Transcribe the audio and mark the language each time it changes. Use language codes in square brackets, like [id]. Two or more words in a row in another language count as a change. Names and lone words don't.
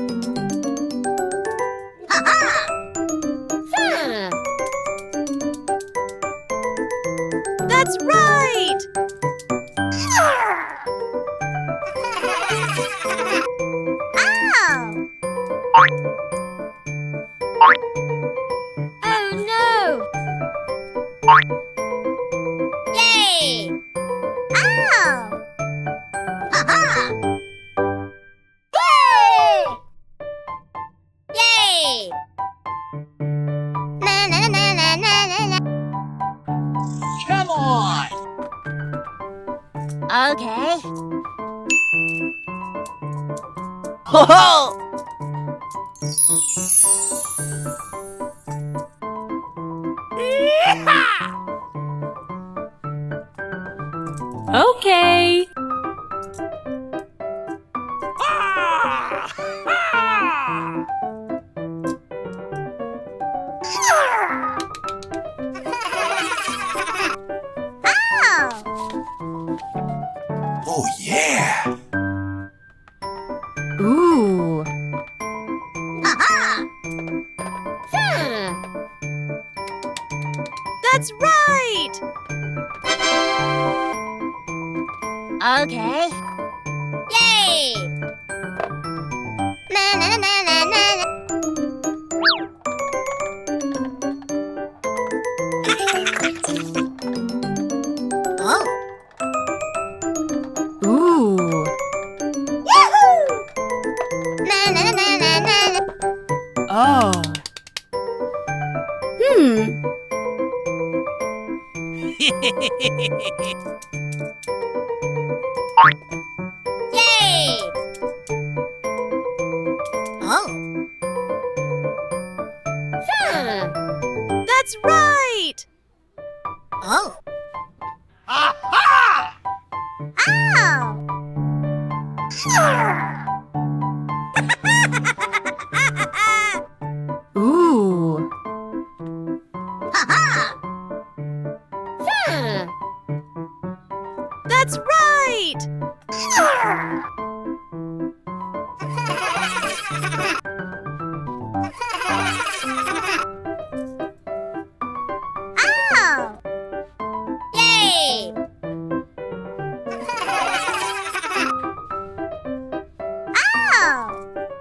[en] That's right! Ow! Oh no! Yay! Ow! Ha-ha! Yay! Yay! Na na na na na na na. Come on! Okay. Ho ho! Okay. Ah! Ah! Ow! Oh yeah! Ooh. Ha-ha! That's right! Okay. Yay! Na na na na na na. Oh! Ooh. Yahoo! Na na na na na na. Oh. Hmm. Yay! Oh! That's right! Oh! Aha! Ow! Ooh. Ha-ha! That's right! Ow! Yay! Ow!